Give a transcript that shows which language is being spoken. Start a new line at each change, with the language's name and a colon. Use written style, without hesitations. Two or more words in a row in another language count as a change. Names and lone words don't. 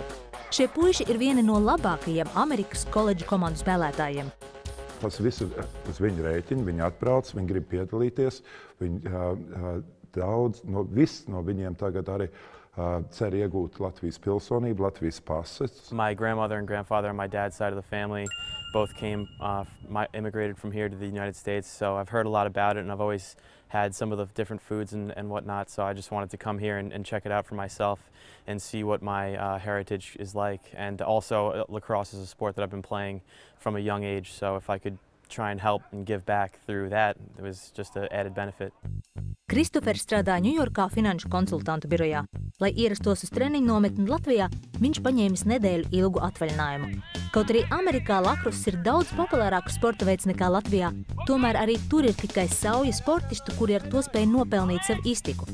Latvian: Šie puiši ir vieni no labākajiem Amerikas koledžu komandu spēlētājiem. Tas viss ir uz viņu rēķina, viņi atbrauc, viņi grib piedalīties. Daudz no viņiem tagad arī cer iegūt Latvijas pilsonību, Latvijas pases.
English: My grandmother and grandfather on my dad's side of the family both immigrated from here to the United States, so I've heard a lot about it and I've always had some of the different foods and whatnot, so I just wanted to come here and check it out for myself and see what my heritage is like. And also lacrosse is a sport that I've been playing from a young age, so if I could try and help and give back through that, it was just an added benefit.
Latvian: Kristofers strādā Ņujorkā finanšu konsultantu birojā. Lai ierastos uz treniņu nometni Latvijā, viņš paņēmis nedēļu ilgu atvaļinājumu. Kaut arī Amerikā lacrosse ir daudz populārāks sporta veids nekā Latvijā, tomēr arī tur ir tikai sauja sportistu, kuri ar to spēj nopelnīt sev iztiku.